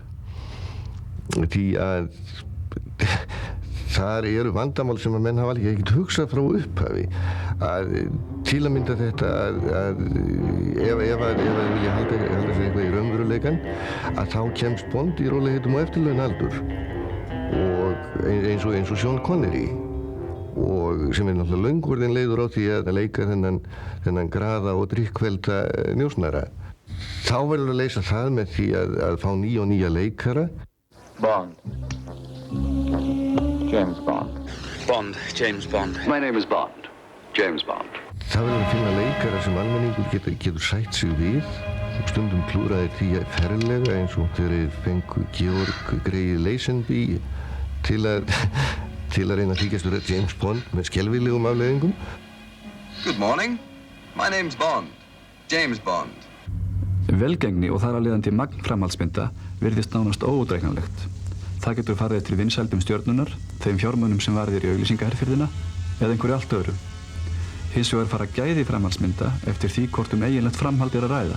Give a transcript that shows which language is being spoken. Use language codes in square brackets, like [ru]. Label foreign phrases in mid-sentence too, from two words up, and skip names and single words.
[is] Því að þar eru vandamál sem að menn hafa alveg ekkert hugsað frá upphafi að til að mynda þetta að ef að vilja halda sig eitthvað í raunveruleikann að þá kemst Bond í rólegheitum og eftirlaunaldur og eins og Sean Connery og sem er náttúrulega löngorðinn leiður á því að leika þennan graða og drykkvelda njósnara. Þá verður að leysa það með því að fá nýja leikara. [en] Bond. James Bond. Bond, James Bond. My name is Bond. James Bond. [is] Það verður að finna leikara sem almenningur getur sætt sig við. Stundum klúraði því ferlega eins og þeir fengu Georg Grey Lazenby til að reyna að þykjast vera James Bond með skelfilegum afleiðingum. [en] Good morning. My name's Bond. James Bond. [is] Velgengni og þar að leiðandi magn framhaldsmynda virðist nánast óútreiknanlegt. Það getur farið til vinsældum stjörnunar, þeim fjármunum sem varðir í auglýsingaherferðina eða einhverju allt öðru. Hins vegar fara gæði framhaldsmynda eftir því hvort eiginlegt framhald er að ræða.